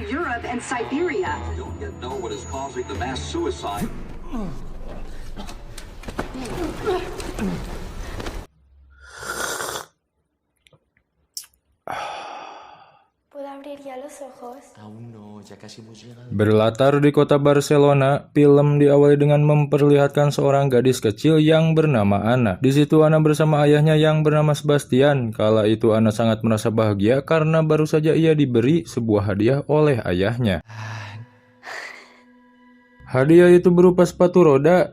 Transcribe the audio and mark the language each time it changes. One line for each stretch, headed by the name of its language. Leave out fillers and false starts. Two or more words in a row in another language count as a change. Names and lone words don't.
English: Europe and Siberia. We don't yet know what is causing the mass suicide.
Spanish: ¿Puedo abrir ya los ojos? Aún no, ya casi hemos llegado.
Indonesian: Berlatar di kota Barcelona, film diawali dengan memperlihatkan seorang gadis kecil yang bernama Anna. Di situ Anna bersama ayahnya yang bernama Sebastian. Kala itu Anna sangat merasa bahagia karena baru saja ia diberi sebuah hadiah oleh ayahnya. Hadiah itu berupa sepatu roda.